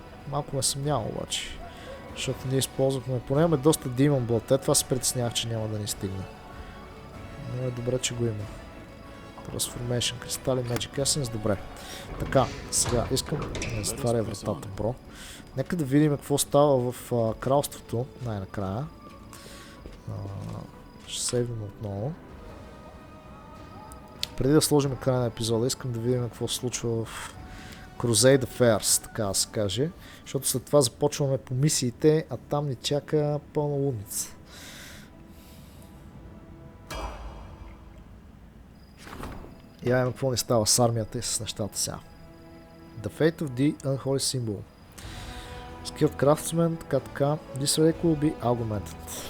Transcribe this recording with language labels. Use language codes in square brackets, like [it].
[bg] Малко ме съмнявам обаче. Защото ние използвахме. Поне имаме доста Demon Blood. Това се притеснявах, че няма да ни стигне. Но е добре, че го има. Transformation кристали, Magic Essence, добре. Така, сега искам да затваря вратата, бро. Нека да видим какво става в кралството, най-накрая. Ще сейвнем отново. Преди да сложим край на епизода, искам да видим какво се случва в Crusade Affairs, така да се каже. Защото след това започваме по мисиите, а там ни чака пълна лудница. И видим какво ни става с армията и с нещата сега. [en] The Fate of the Unholy Symbol. Skilled Craftsman, така. This relic will be augmented.